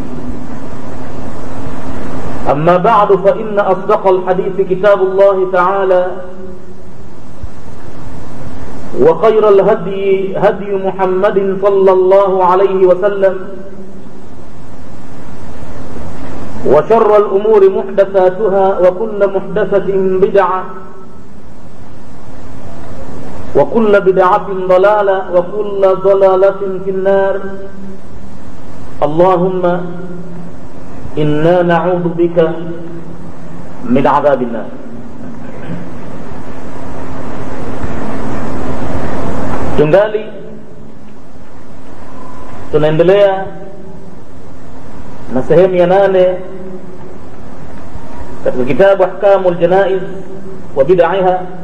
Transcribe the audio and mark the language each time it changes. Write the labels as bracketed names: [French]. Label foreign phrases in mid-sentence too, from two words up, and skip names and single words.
[Arabic] أما بعد فإن أصدق الحديث كتاب الله تعالى وخير الهدي هدي محمد صلى الله عليه وسلم وشر الأمور محدثاتها وكل محدثة بدعة وكل بدعة ضلالة وكل ضلالة في النار. اللهم إنا نعوذ بك من عذاب النار. [Swahili] Tungali tunaendelea na sehemu ya 8 katika kitabu Ahkamul Janaiz wa Bid'aha.